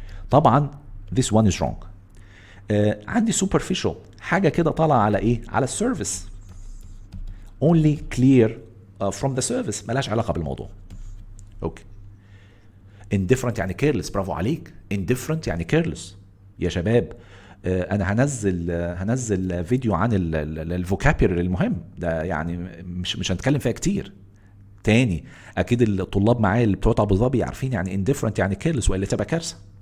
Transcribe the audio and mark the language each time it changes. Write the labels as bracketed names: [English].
[English] طبعا this one is wrong. [Arabic] عندي superficial حاجة كده طالعة على ايه؟ على السيرفيس. [English] only clear from the service [Arabic] ملهاش علاقة بالموضوع. [English] Okay. [Arabic] indifferent يعني careless، برافو عليك. indifferent يعني careless يا شباب. انا هنزل فيديو عن الفوكابيولري المهم ده، يعني مش هنتكلم فيها كتير تاني. اكيد الطلاب معايا اللي بتوع ابو ظبي عارفين يعني indifferent يعني careless والا تبقى كارثه.